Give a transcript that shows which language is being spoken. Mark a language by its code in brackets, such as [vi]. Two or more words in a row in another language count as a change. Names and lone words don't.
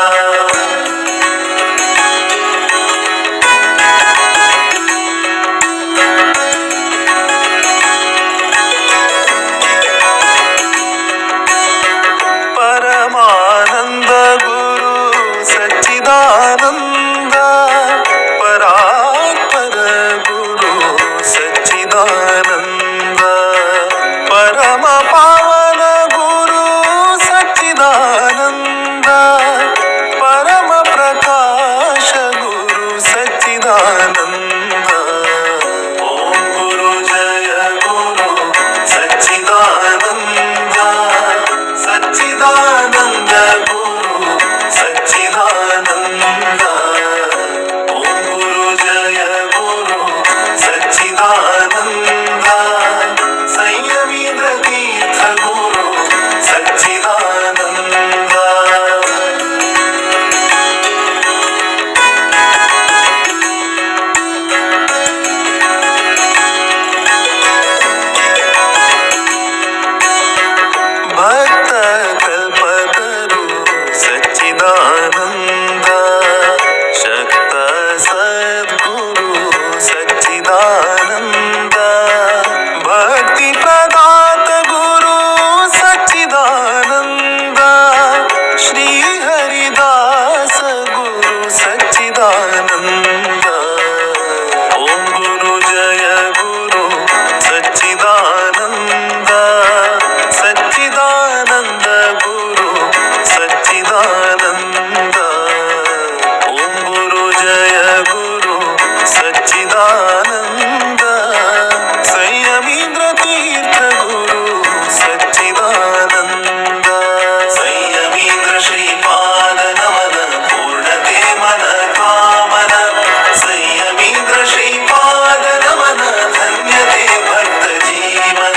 [sa] ಪರಮಾನಂದ ಗುರು ಸಚ್ಚಿದಾನಂದ, ಪರಾತ್ಪರ ಗುರು ಸಚ್ಚಿದಾನಂದ, ಪರಮ ಪಾವನ ಗುರು ಸಚ್ಚಿದಾನಂದ, ಪರಮ ಪ್ರಕಾಶ ಗುರು ಸಚ್ಚಿದಾನಂದ. ಓಂ ಗುರು ಜಯ ಗುರು ಸಚ್ಚಿದಾನಂದ, ಸಚ್ಚಿದಾನಂದ ಗುರು ಸಚ್ಚಿದಾನಂದ. ಓಂ ಗುರು ಜಯ ಗುರು ಸಚ್ಚಿದಾನಂದ, ಸಂಯಮೀಂದ್ರ ತೀರ್ಥ ಗುರು ಸಚ್ಚಿದಾನಂದ. ಭಕ್ತ ಕಲ್ಪತರು ಸಚ್ಚಿದಾನಂದ, ಶಕ್ತ ಸದ್ಗುರು ಸಚ್ಚಿದಾನಂದ, ಭಕ್ತಿ ಪ್ರದಾತ ಗುರು ಸಚ್ಚಿದಾನಂದ, ಶ್ರೀ ಹರಿದಾಸ ಗುರು ಸಚ್ಚಿದಾನಂದ. ಓಂ ಗುರು ಜಯ ಗುರು ಸಚ್ಚಿದಾನಂದ, ಸಚ್ಚಿದಾನಂದ ಗುರು ಸಚ್ಚಿದಾನಂದ. ಓಂ ಗುರು ಜಯ ಗುರು ಸಚ್ಚಿದಾನಂದ, ಸಂಯಮೀಂದ್ರ ತೀರ್ಥ ಗುರು ಸಚ್ಚಿದಾನಂದ. [kn] ಸಂಯಮೀಂದ್ರ ಶ್ರೀಪಾದ ನಮನ ಪೂರ್ಣತೆ ಮನ ಕಾಮನ, ಸಂಯಮೀಂದ್ರ ಶ್ರೀಪಾದ ನಮನ ಧನ್ಯತೆ ಭಕ್ತ ಜೀವನ.